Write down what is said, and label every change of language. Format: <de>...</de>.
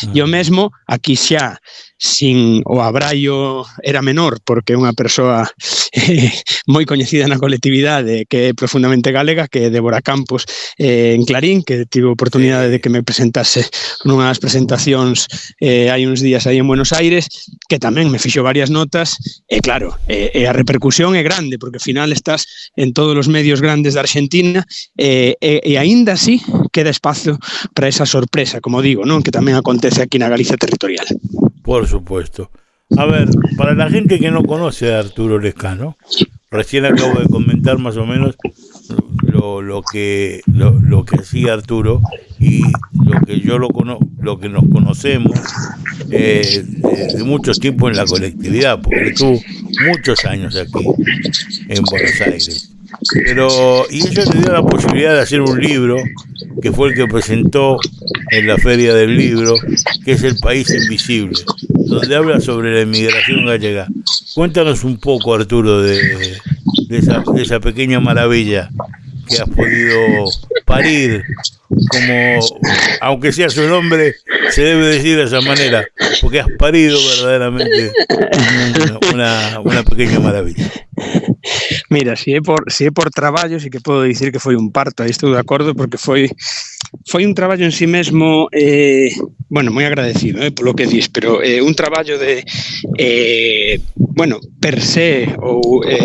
<gl>E o mesmo, aquí xa, sin o abraio era menor, porque é unha persoa moi coñecida na colectividade, que é profundamente galega, que é Débora Campos en Clarín, que tive a oportunidade de que me presentase nunhas presentacións hai uns días aí en Buenos Aires, que tamén me fixo varias notas, e claro, a repercusión é grande, porque ao final estás en todos os medios grandes da Argentina, e aínda así queda espazo para esa sorpresa, como digo, non? Que tamén acontece aquí na Galicia territorial.</gl> <es>Por supuesto. A ver, para la gente que no conoce a Arturo Lescano, recién acabo de comentar más o menos lo que hacía Arturo y lo que nos conocemos de muchos tiempos en la colectividad, porque estuvo muchos años aquí en Buenos Aires. Y eso le dio la posibilidad de hacer un libro que fue el que presentó en la Feria del Libro, que es El País Invisible, donde habla sobre la inmigración gallega. Cuéntanos un poco, Arturo, de esa pequeña maravilla que has podido parir, como, aunque sea su nombre, se debe decir de esa manera, porque has parido verdaderamente una pequeña maravilla.</es> <gl>Mira, se é por traballo, sí que podo dicir que foi un parto, aí estou de acordo, porque foi un traballo en sí mesmo, moi agradecido polo que dis, pero un traballo de, per se, ou</gl>